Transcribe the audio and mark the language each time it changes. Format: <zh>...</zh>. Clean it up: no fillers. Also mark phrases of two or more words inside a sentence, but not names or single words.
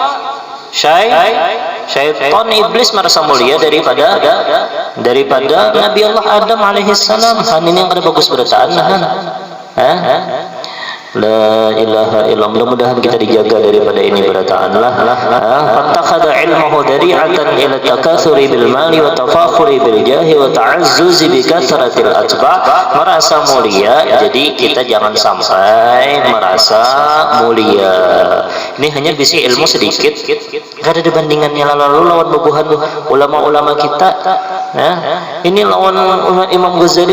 <bjn>Syaitan, iblis merasa mulia daripada Nabi Allah Adam</bjn> <ar>عليه السلام.</ar> <bjn>Ini yang kada bagus berataan.</bjn> <ar>لا إله إلا الله.</ar> <bjn>Mudah-mudahan kita dijaga daripada ini berataan lah.</bjn> <ar>فاتخذ علمه ذريعة إلى التكاثر بالمال والتفاخر بالجاه والتعزز بكثرة الأتباع'.</ar> <bjn>Merasa mulia, jadi kita jangan sampai merasa mulia. Ini hanya bisi ilmu sedikit, gak ada bandingannya. Lalu lawan bubuhan ulama-ulama kita. Ini lawan Imam Ghazali.</bjn>